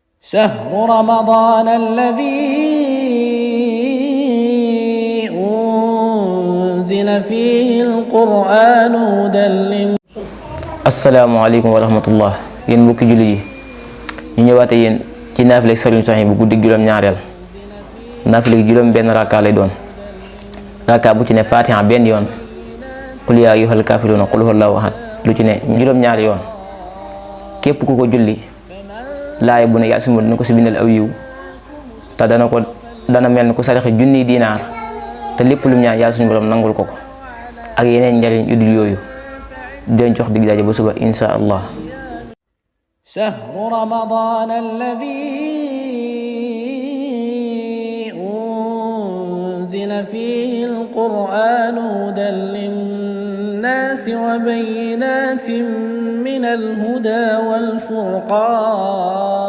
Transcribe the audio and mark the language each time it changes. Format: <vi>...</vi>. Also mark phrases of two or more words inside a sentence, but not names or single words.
<ar>شهر رمضان الذي أنزل فيه القرآن هدى السلام عليكم ورحمة الله</ar> <wo>yéen mbokki julli yi ñu ñëwaate yéen ci naafile Sëriñ Souhaïbou bu guddi juróom-ñaareel naafile juróom benn rakka lay doon rakka bu ci ne fatiha benn yoon</wo> <ar>قل يا أيها الكافرون قل هو الله أحد</ar> <wo>lu ci ne juróom-ñaari yoon képp ku ko julli laay bu ne yaa suma dina ko si bindal aw yiw te dana mel ni ku saraxe junniy dinaar te lépp lu mu ñaan yàlla suñu borom nangul ko ak yeneen njariñ yu dul yooyu den jox dig daje ba suba</wo> <ar>إن شاء الله. شهر رمضان الذي أنزل فيه القرآن هدى للناس وبينات من الهدى والفرقان</ar>